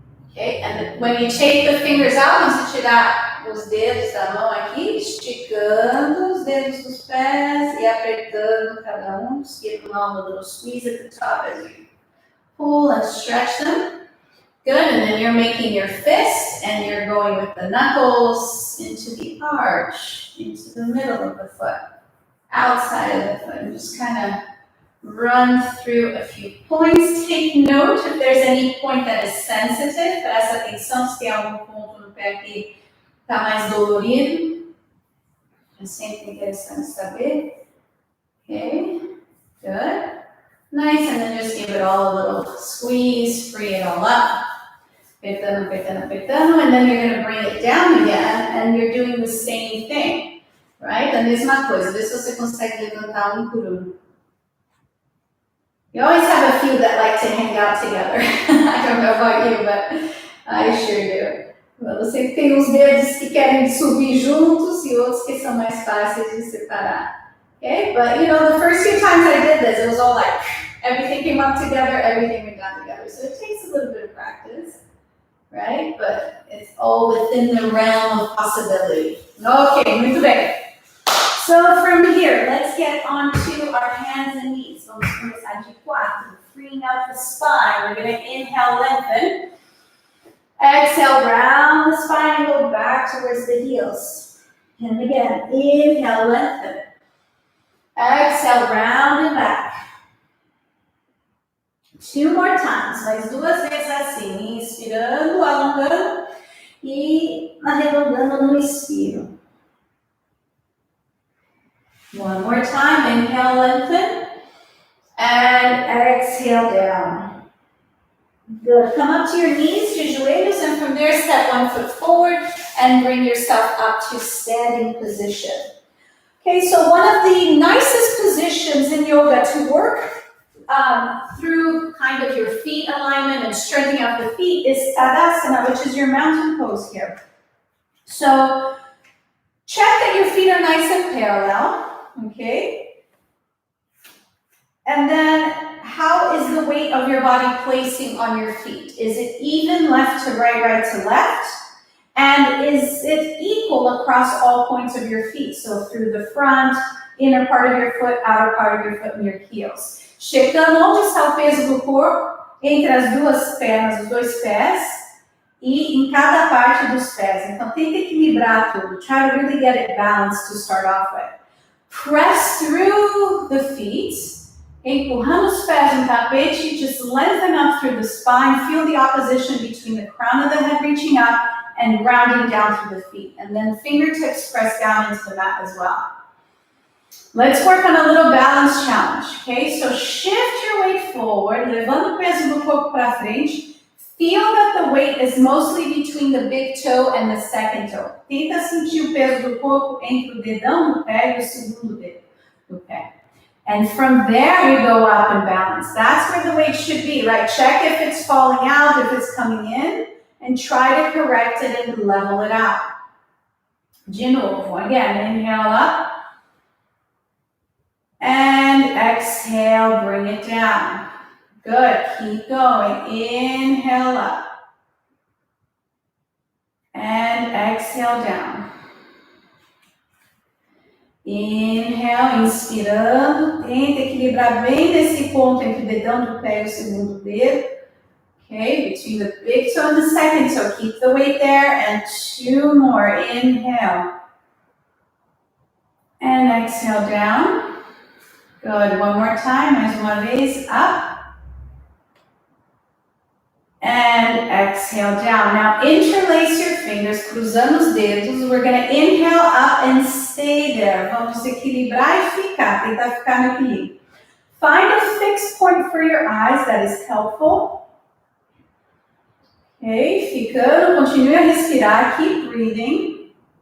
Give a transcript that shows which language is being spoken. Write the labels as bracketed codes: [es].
[en] Okay, and when you take the fingers out, [pt] vamos tirar os dedos da mão aqui, esticando os dedos dos pés e apertando cada um. [en] Just give them all a little squeeze at the top as you pull and stretch them. Good, and then you're making your fist and you're going with the knuckles into the arch, into the middle of the foot, outside of the foot, and just kind of run through a few points. Take note if there's any point that is sensitive. [pt] Presta atenção se tem algum ponto no pé que Tá mais dolorido? É sempre interessante saber. [en] Okay, good. Nice, and then just give it all a little squeeze, free it all up. [pt] Apertando, apertando, apertando, [en] and then you're going to bring it down again, and you're doing the same thing, right? [pt] A mesma coisa. Vê se você consegue levantar um por um. [en] You always have a few that like to hang out together. I don't know about you, but I sure do. [pt] Você tem uns dedos que querem subir juntos e outros que são mais fáceis de separar. [en] Okay, but you know, the first few times I did this, it was all like everything came up together, everything went down together. So it takes a little bit of practice, right? But it's all within the realm of possibility. Okay, [pt] muito bem. [en] So from here, let's get onto our hands and knees. [pt] Vamos começar de 4, [en] freeing out the spine. We're going to inhale, lengthen. Exhale, round the spine and go back towards the heels. And again, inhale, lengthen. Exhale, round and back. 2 more times, [pt] mais 2 vezes assim, inspirando, alongando e arredondando no expiro. [en] 1 more time, inhale, lengthen, and exhale down. Good, come up to your knees, to joelhos, and from there step 1 foot forward and bring yourself up to standing position. Okay, so one of the nicest positions in yoga to work through kind of your feet alignment and strengthening out the feet is Tadasana, which is your mountain pose here. So check that your feet are nice and parallel, okay? And then how is the weight of your body placing on your feet? Is it even left to right, right to left? And is it equal across all points of your feet? So through the front, inner part of your foot, outer part of your foot, and your heels. [pt] Checando onde está o peso do corpo, entre as duas pernas, os dois pés, e em cada parte dos pés. Então, tenta equilibrar tudo. [en] Try to really get it balanced to start off with. Press through the feet, [pt] empurrando os pés no tapete, [en] just lengthen up through the spine. Feel the opposition between the crown of the head reaching up and rounding down through the feet. And then fingertips press down into the mat as well. Let's work on a little balance challenge, okay? So shift your weight forward, [pt] levando o peso do corpo para frente. [en] Feel that the weight is mostly between the big toe and the second toe. [pt] Tenta sentir o peso do corpo entre o dedão do pé e o segundo dedo do pé. [en] And from there, we go up and balance. That's where the weight should be, right? Check if it's falling out, if it's coming in, and try to correct it and level it out. [pt] De novo, [en] again, inhale up. And exhale, bring it down. Good, keep going. Inhale up. And exhale down. Inhale, inspirando. [pt] Tenta equilibrar bem nesse ponto entre o dedão do pé e o segundo dedo. [en] Okay, between the big toe and the second toe. Keep the weight there. And 2 more. Inhale. And exhale down. Good, 1 more time, [pt] mais uma vez, [en] up. And exhale down. Now interlace your fingers, [pt] cruzando os dedos. [en] We're gonna inhale up and stay there. [pt] Vamos equilibrar e ficar, tentar ficar no equilíbrio. [en] Find a fixed point for your eyes, that is helpful. [pt] Okay, ficando, continue a respirar, [en] keep breathing.